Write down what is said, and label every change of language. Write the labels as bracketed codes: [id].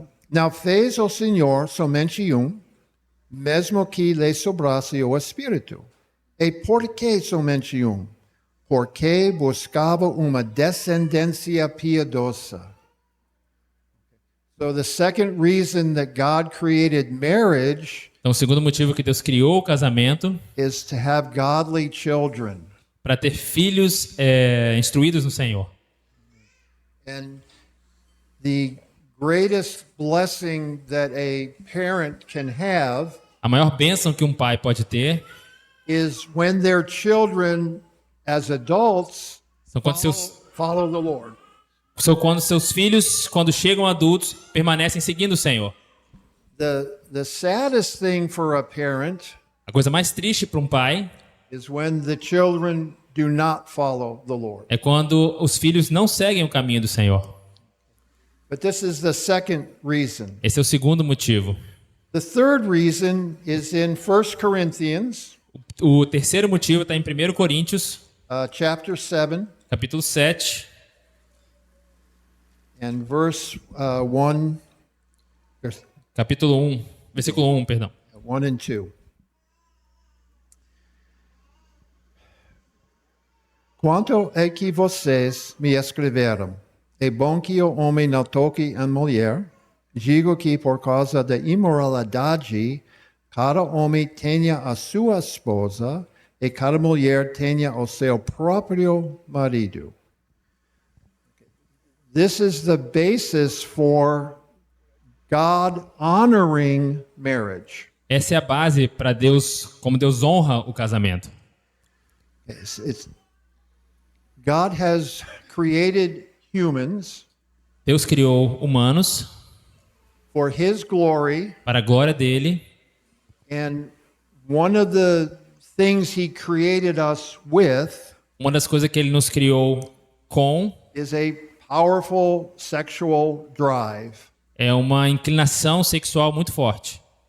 [pt] Não fez o Senhor somente mesmo que lhe sobrasse o Espírito. E por que somente Porque buscava uma descendência piedosa. [en] So the second reason that God created marriage [pt] Então, o segundo motivo que Deus criou o casamento [en] is to have godly children. [pt] para ter filhos instruídos no Senhor. [en] And the greatest blessing that a parent can have [pt] A maior bênção que um pai pode ter [en] is when their children, as adults, [pt] são [en] follow the Lord. [pt] quando seus filhos, quando chegam adultos, permanecem seguindo o Senhor. [en] The saddest thing for a parent [pt] A coisa mais triste para um pai [en] is when the children do not follow the Lord. [pt] é quando os filhos não seguem o caminho do Senhor. [en] But this is the second reason. [pt] Esse é o segundo motivo. [en] The third reason is in 1 Corinthians, [pt] O terceiro motivo está em 1 Coríntios, [en] chapter 7, [pt] capítulo 7, [en] and verse 1, [pt] capítulo 1, versículo 1, perdão. [en] 1 and 2. [pt] Quanto é que vocês me escreveram? É bom que o homem não toque a mulher. Digo que por causa da imoralidade, cada homem tenha a sua esposa e cada mulher tenha o seu próprio marido. [en] This is the basis for God honoring marriage. [pt] Essa é a base para Deus, como Deus honra o casamento. [en] God has created humans [pt] Deus criou humanos [en] for His glory, [pt] para a glória dele, [en] and one of the things He created us with [pt] uma das coisas que ele nos criou com [en] is a powerful sexual drive. [pt] é uma inclinação sexual muito forte.